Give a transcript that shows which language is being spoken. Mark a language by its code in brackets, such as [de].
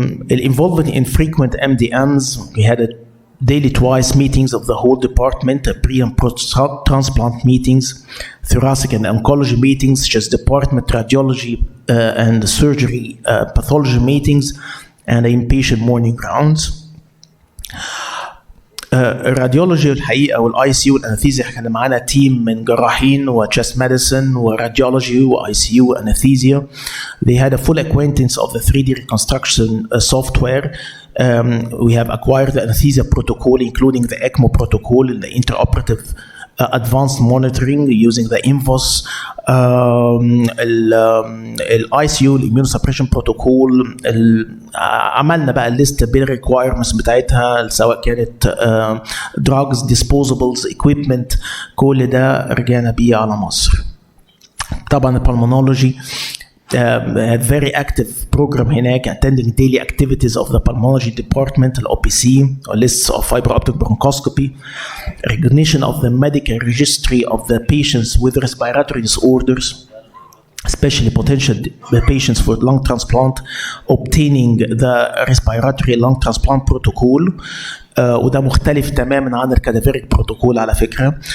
[en] Involved in frequent MDMs, we had a daily twice meetings of the whole department, pre and post-transplant meetings, thoracic and oncology meetings, such as department radiology and surgery pathology meetings, and inpatient morning rounds. [ar] الراديولوجي الحقيقه والاي سي يو والانستيزيا كان معانا تيم من جراحين وتشست ميديسن وراديولوجي واي سي يو وانستيزيا. [en] They had a full acquaintance of the 3D reconstruction software. We have acquired the anesthesia protocol, including the ECMO protocol and the interoperative advanced monitoring using the INVOS, [ar] الاي سي يو الاميونوسبريشن بروتوكول. عملنا بقى الليست بالريكوايرمنتس بتاعتها، سواء كانت دراجز ديسبوزبلز [en] equipment، [ar] كل ده رجعنا بيه على مصر. طبعا البلمونولوجي [en] had very active program هناك, attending daily activities of the pulmonology department, OPC, lists of fiber optic bronchoscopy, recognition of the medical registry of the patients with respiratory disorders, especially potential patients for lung transplant, obtaining the respiratory lung transplant protocol. [ar] وده مختلف تماما عن الكادافيريك بروتوكول على فكرة.